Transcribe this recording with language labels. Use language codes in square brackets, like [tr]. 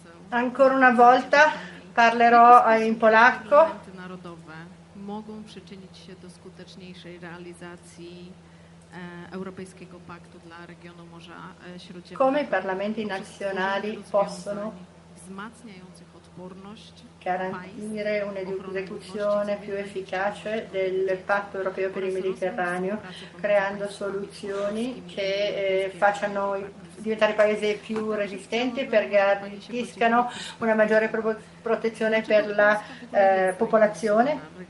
[it] Ancora una volta parlerò in polacco. [pl] Mogą przyczynić się do skuteczniejszej realizacji europejskiego paktu dla regionu Morza Śródziemnego. [it] Come i parlamenti nazionali possono [pl] wzmacniających odporność [it] garantire un'esecuzione più efficace del patto europeo per il Mediterraneo, creando soluzioni che facciano diventare paesi più resistenti, per garantiscano una maggiore protezione per la popolazione.